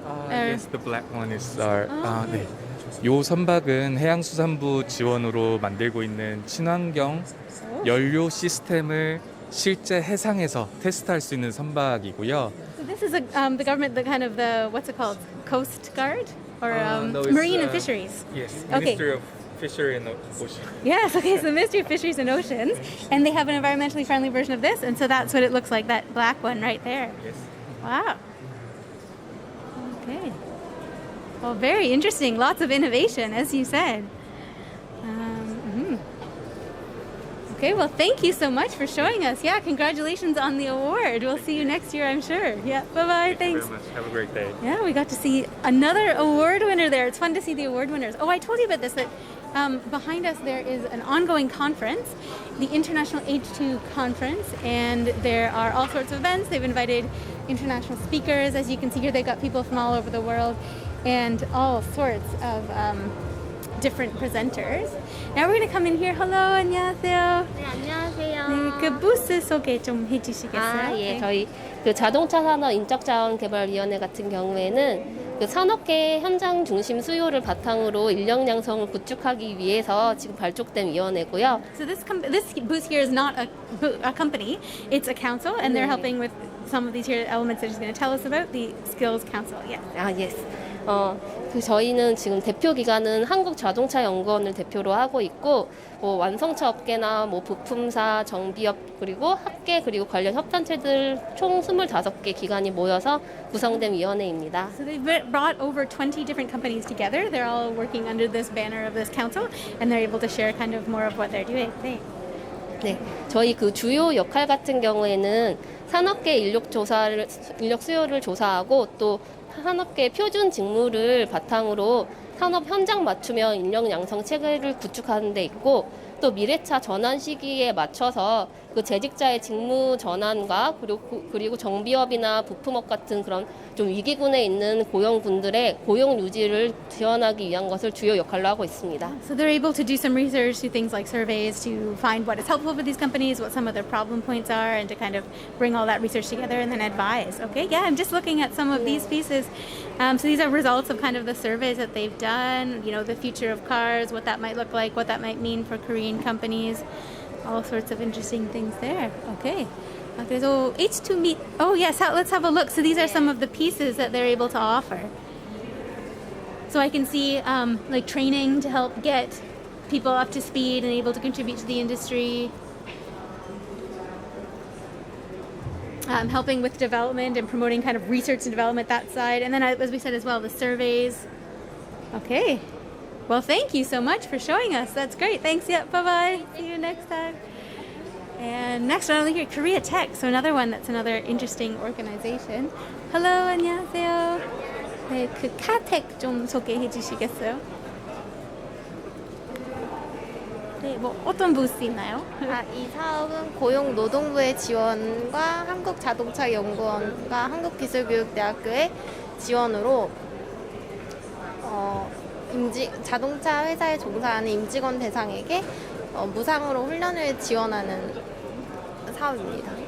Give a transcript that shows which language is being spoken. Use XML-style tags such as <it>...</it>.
<en>Yes, the black one is our.</en> <ko>네. 요 선박은 해양수산부 지원으로 만들고 있는 친환경 연료 시스템을 실제 해상에서 테스트할 수 있는 선박이고요.</ko> <en>So this is the government, the kind of the what's it called, Coast Guard or No, it's, Marine and Fisheries. Yes, Okay. Ministry of Fishery and Ocean. Yes, okay, so the Ministry of Fisheries and Oceans, and they have an environmentally friendly version of this, and so that's what it looks like, that black one right there. Yes. Wow. Okay. Well, very interesting. Lots of innovation, as you said. Okay, well, thank you so much for showing us. Yeah, congratulations on the award. We'll see you next year, I'm sure. Yeah, bye-bye. Thank you Thanks. very much. Have a great day. Yeah, we got to see another award winner there. It's fun to see the award winners. Oh, I told you about this, that behind us there is an ongoing conference, the International H2 Conference, and there are all sorts of events. They've invited international speakers. As you can see here, they've got people from all over the world and all sorts of different presenters. Now we're going to come in here. Hello,</en> <ko>안녕하세요. 네, 안녕하세요. 네, 그 부스 소개 좀 해주시겠어요? 예, 네. 저희 그 자동차 산업 인적자원개발위원회 같은 경우에는 그 산업계 현장 중심 수요를 바탕으로 인력 양성을 구축하기 위해서 지금 발족된 위원회고요.</ko> <en>So this booth here is not a company, it's a council, and they're helping with some of these here elements that she's going to tell us about, the Skills Council. Yes. Yes.</en> <ko>저희는 지금 대표 기관은 한국자동차연구원을 대표로 하고 있고 뭐 완성차 업계나 뭐 부품사, 정비업 그리고 학계 그리고 관련 협단체들 총 25개 기관이 모여서 구성된 위원회입니다.</ko> <en>So they've brought over 20 different companies together. They're all working under this banner of this council, and they're able to share kind of more of what they're doing.</en> <ko>네, 저희 그 주요 역할 같은 경우에는 산업계 인력 수요를 조사하고 또 산업계 표준 직무를 바탕으로 산업 현장 맞춤형 인력 양성 체계를 구축하는 데 있고 또 미래차 전환 시기에 맞춰서 그 재직자의 직무 전환과 그리고 정비업이나 부품업 같은 그런 좀 위기군에 있는 고용군들의 고용 유지를 지원하기 위한 것을 주요 역할로 하고 있습니다.</ko> <en>So they're able to do some research, do things like surveys to find what is helpful for these companies, what some of their problem points are, and to kind of bring all that research together and then advise. Okay, yeah, I'm just looking at some of these pieces. So these are results of kind of the surveys that they've done, you know, the future of cars, what that might look like, what that might mean for Korean companies, all sorts of interesting things there. Okay. So H2 Meet. Oh yes, let's have a look. So these are some of the pieces that they're able to offer. So I can see like training to help get people up to speed and able to contribute to the industry. Helping with development and promoting kind of research and development that side. And then as we said as well, the surveys. Okay. Well, thank you so much for showing us. That's great. Thanks. Yeah. Bye-bye. See you next time. And next one over here, Korea Tech. So another one that's another interesting organization. Hello,</en> <ko>안녕하세요. 네, 그 카텍 좀 소개해 주시겠어요? 네, 뭐 어떤 부스 있나요? 이 사업은 고용노동부의 지원과 한국자동차연구원과 한국기술교육대학교의 지원으로 자동차 회사에 종사하는 임직원 대상에게 무상으로 훈련을 지원하는 사업입니다.</ko>